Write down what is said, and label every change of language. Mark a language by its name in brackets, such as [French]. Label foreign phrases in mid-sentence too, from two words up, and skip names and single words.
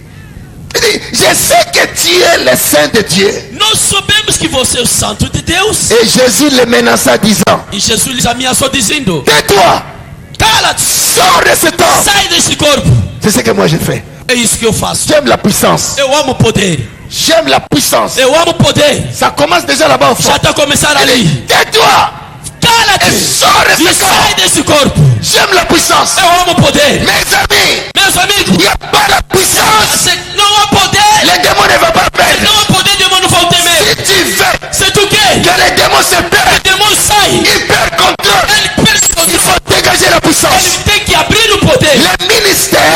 [French] Je sais que tu es le Saint de Dieu. [Portuguese] Nós sabemos que você é o Santo de Deus. [French] Et Jésus le menaça disant: [Portuguese] E Jesus lhes ameaçou dizendo: [French] tais-toi, [Portuguese] cala-te, [French] sors de cet homme. [Portuguese] sai desse corpo. [French] C'est ce que moi je fais. [Portuguese] É isso que eu faço. [French] J'aime la puissance. [Portuguese] Eu amo o poder. [French] J'aime la puissance. [Portuguese] Eu amo o poder. [French] Ça commence déjà là-bas au fond. [Portuguese] Já está começando ali. [French] Tais-toi. [Portuguese] Cala-te [French] Et sors de [Portuguese] e [French] ce corps. [Portuguese] sai desse corpo. [French] J'aime la puissance. [Portuguese] Eu amo o poder. [French] Mes amis, [Portuguese] Meus [French] il [Portuguese] amigos, [French] n'y a pas la puissance. [Portuguese] não há poder. [French] Les démons ne vont pas perdre. [Portuguese] Não há poder, demônio não vão temer. [French] Si tu veux [Portuguese] Se tu quer [French] que les démons se [Portuguese] que [French] perdent, [Portuguese] o demônio saia, [French] ils perdent contrôle. [Portuguese] ele perde o [French] Il [Portuguese] controle. [French] faut dégager la puissance. [Portuguese] Ele tem que abrir o poder. [French] Le ministère